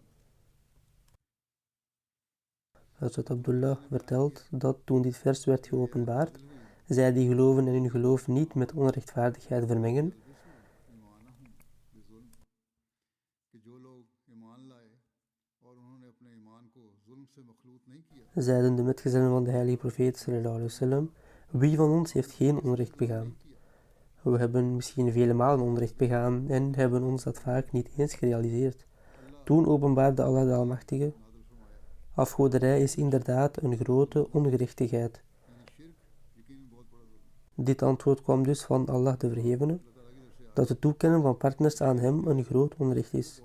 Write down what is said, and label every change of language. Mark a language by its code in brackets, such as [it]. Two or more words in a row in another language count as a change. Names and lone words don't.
[nl] Hazrat Abdullah vertelt dat toen dit vers werd geopenbaard, zij die geloven en hun geloof niet met onrechtvaardigheid vermengen, zeiden de metgezellen van de heilige profeet [ar] صلى الله عليه وسلم, [nl] wie van ons heeft geen onrecht begaan? We hebben misschien vele malen onrecht begaan en hebben ons dat vaak niet eens gerealiseerd. Toen openbaarde Allah de Almachtige, afgoderij is inderdaad een grote ongerechtigheid. Dit antwoord kwam dus van Allah de Verhevene, dat het toekennen van partners aan hem een groot onrecht is.